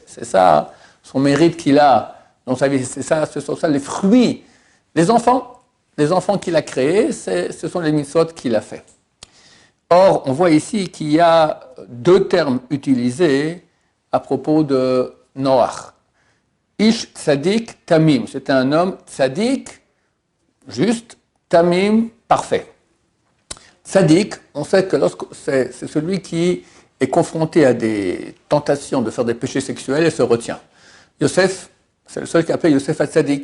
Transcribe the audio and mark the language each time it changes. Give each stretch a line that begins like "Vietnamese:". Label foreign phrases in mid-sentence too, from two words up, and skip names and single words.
French: C'est ça, son mérite qu'il a dans sa vie, c'est ça, ce sont ça les fruits. Les enfants qu'il a créés, ce sont les mitzvot qu'il a fait. Or, on voit ici qu'il y a deux termes utilisés à propos de Noach.
Hebrew: איש צדיק תמים,
French: c'était un homme tzadik, juste, tamim, parfait. Tzadik, on sait que c'est celui qui est confronté à des tentations de faire des péchés sexuels et se retient. Yosef, c'est le seul qui appelle Yosef Tzadik.